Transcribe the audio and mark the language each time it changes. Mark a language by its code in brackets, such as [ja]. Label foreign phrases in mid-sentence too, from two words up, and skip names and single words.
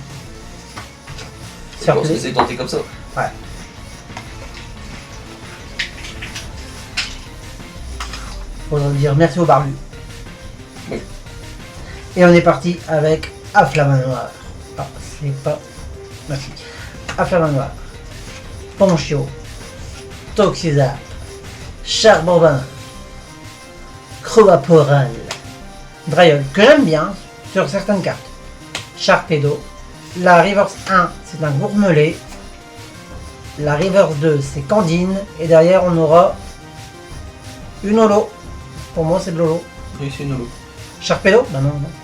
[fr] De pouvoir se laisser tenter comme ça. Ouais. Faudrait dire merci au barbu. Oui. Et on est parti avec Afflamanoir. Ah, c'est pas. Merci. Afflamanoir. Ponchio. Toxizap. Charbovin. Croaporal. Drayol, que j'aime bien sur certaines cartes. Sharpedo. La reverse 1, c'est un gourmelet. La reverse 2, c'est Candine. Et derrière, on aura une holo. Pour moi, c'est de l'holo. Oui, c'est une holo. Sharpedo? Bah non, non.